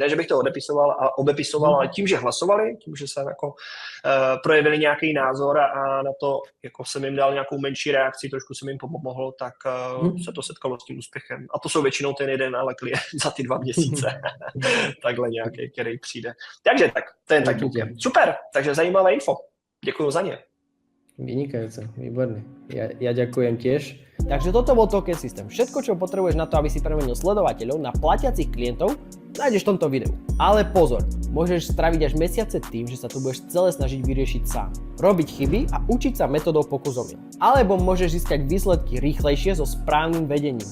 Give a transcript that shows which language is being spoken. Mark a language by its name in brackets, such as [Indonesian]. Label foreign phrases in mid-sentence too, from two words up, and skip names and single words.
[Czech] Ne, že bych to obepisoval, ale tím, že hlasovali, tím, že se jako projevili nějaký názor a na to jako jsem jim dal nějakou menší reakci, trošku jsem jim pomohl, tak se to setkalo s tím úspěchem. A to jsou většinou ten jeden, ale klient za ty 2 měsíce. Takhle nějaký, který přijde. Takže tak, to je tak úplně. Super, takže zajímavé info. Děkuju za ně. [Slovak] Vynikajúce, výborné. Ja ďakujem tiež. Takže toto bol token systém. Všetko, čo potrebuješ na to, aby si premenil sledovateľov na platiacich klientov, nájdeš v tomto videu. Ale pozor, môžeš straviť až mesiace tým, že sa tu budeš celé snažiť vyriešiť sám. Robiť chyby a učiť sa metodou pokus-omyl. Alebo môžeš získať výsledky rýchlejšie so správnym vedením.